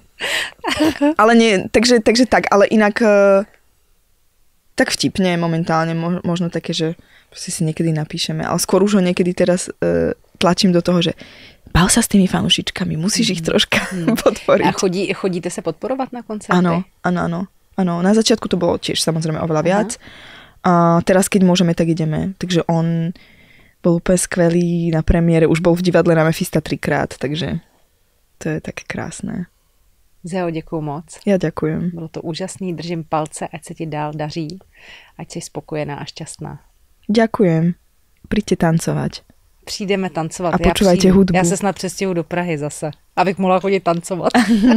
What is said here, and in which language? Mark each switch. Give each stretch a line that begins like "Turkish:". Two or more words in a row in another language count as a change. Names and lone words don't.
Slovak: Ale nie, takže tak, ale inak tak vtipne momentálne, možno také, že si niekedy napíšeme, ale skôr už ho niekedy teraz tlačím do toho, že bav sa s tými fanúšičkami, musíš ich troška podporiť. A chodíte sa podporovať na koncerty? Áno. Na začiatku to bolo tiež samozrejme oveľa viac. A teraz, keď môžeme, tak ideme. Takže on bol úplne skvelý na premiére, už bol v divadle na Mefista 3-krát, takže to je také krásné.
Czech: Zeo, děkuju moc.
Slovak: Ja ďakujem.
Czech: Bylo to úžasný, držím palce, ať se ti dál daří, ať si spokojená a šťastná.
Slovak: Ďakujem. Príďte tancovať.
Czech: Přijdeme tancovat.
Slovak: A počúvajte hudbu.
Czech: Já se snad přestěhuji do Prahy zase, abych mohla chodit tancovat.